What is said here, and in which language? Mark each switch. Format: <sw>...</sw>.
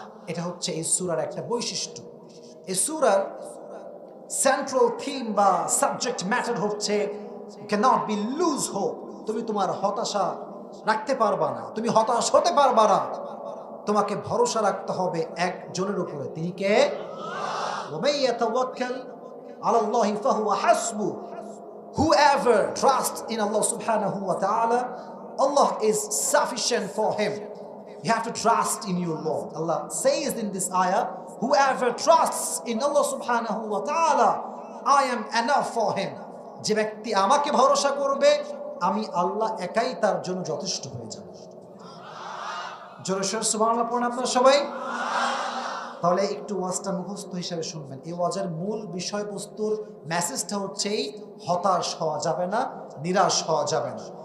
<bn>এটা হচ্ছে এই সূরার একটা বৈশিষ্ট্য। এই সূরার সেন্ট্রাল থিম বা সাবজেক্ট ম্যাটার হচ্ছে</bn> <en>Cannot be lose hope.</en> <bn>তুমি তোমার হতাশা রাখতে পারবা না, তুমি হতাশ হতে পারবা না। তোমাকে ভরসা রাখতে হবে একজনের উপরে, তিনি কে?</bn> <ar>ওয়ামান ইয়াতাওয়াক্কাল আলাল্লাহি ফাহুয়া হাসবু।</ar> <en>Whoever trusts in Allah subhanahu wa ta'ala, Allah is sufficient for him. You have to trust in your Lord. Allah says in this ayah, whoever trusts in Allah subhanahu wa ta'ala, I am enough for him.</en> <bn>যে ব্যক্তি আমাকে ভরসা করবে, আমি আল্লাহ একাই তার জন্য যথেষ্ট হয়ে যাব। জোরে সোরে সুবহানাল্লাহ পড়ুন আপনারা সবাই। তাহলে একটু ওয়াজটা মুখস্থ হিসাবে শুনবেন। এই ওয়াজের মূল বিষয়বস্তুর মেসেজটা হচ্ছে হতাশ হওয়া যাবে না, নিরাশ হওয়া যাবে না।</bn>